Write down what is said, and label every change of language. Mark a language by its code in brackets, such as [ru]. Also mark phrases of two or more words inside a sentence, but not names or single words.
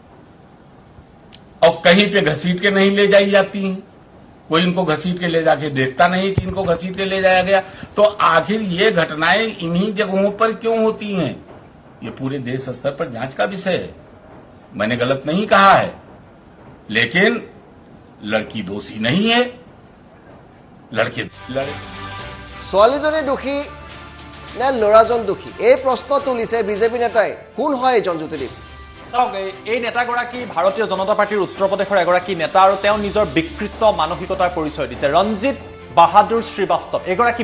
[hi] और कहीं पे घसीट के नहीं ले जाई जाती हैं कोई इनको घसीट के ले जाके देखता नहीं कि इनको घसीट के ले जाया गया तो आखिर ये घटनाएं इन्हीं जगहों पर क्यों होती हैं ये पूरे देश स्तर पर जांच का विषय है मैंने गलत नहीं कहा है लेकिन लड़की दोषी नहीं है लड़के [as] ছোৱালীজনী দোষী নে ল'ৰাজন দোষী এই প্ৰশ্ন তুলিছে বিজেপি নেতাই কোন হয় এই জ্যোতিদীপ চাওক এই নেতাগৰাকী ভাৰতীয় জনতা পাৰ্টিৰ উত্তৰ প্ৰদেশৰ এগৰাকী নেতা আৰু তেওঁ নিজৰ বিকৃত মানসিকতাৰ পৰিচয় দিছে ৰঞ্জিত বাহাদুৰ শ্ৰীবাস্তৱ এগৰাকী